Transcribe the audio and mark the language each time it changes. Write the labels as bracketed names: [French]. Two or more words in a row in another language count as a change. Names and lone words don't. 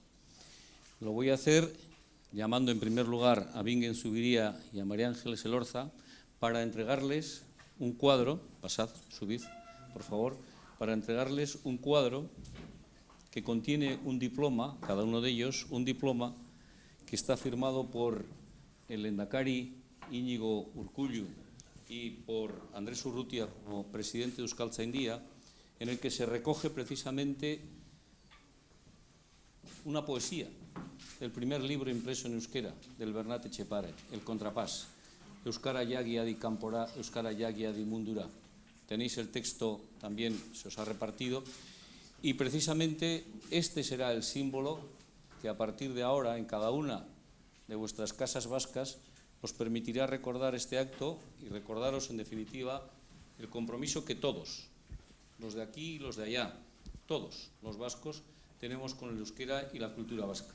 [Spanish] Lo voy a hacer llamando en primer lugar a Bingen Zubiría y a María Ángeles Elorza para entregarles un cuadro, pasad, subid, por favor, para entregarles un cuadro que contiene un diploma, cada uno de ellos, un diploma que está firmado por el lehendakari Íñigo Urkullu y por Andrés Urrutia como presidente de Euskaltzaindia, en el que se recoge precisamente una poesía del primer libro impreso en euskera, del Bernat Etxepare, El Contrapás, [Basque] Euskara Jagi Adi Kanpora, Euskara Jagi Adi Mundura. [Spanish] Tenéis el texto, también se os ha repartido, y precisamente este será el símbolo que a partir de ahora en cada una de vuestras casas vascas os permitirá recordar este acto y recordaros en definitiva el compromiso que todos, los de aquí y los de allá, todos los vascos, tenemos con el euskera y la cultura vasca.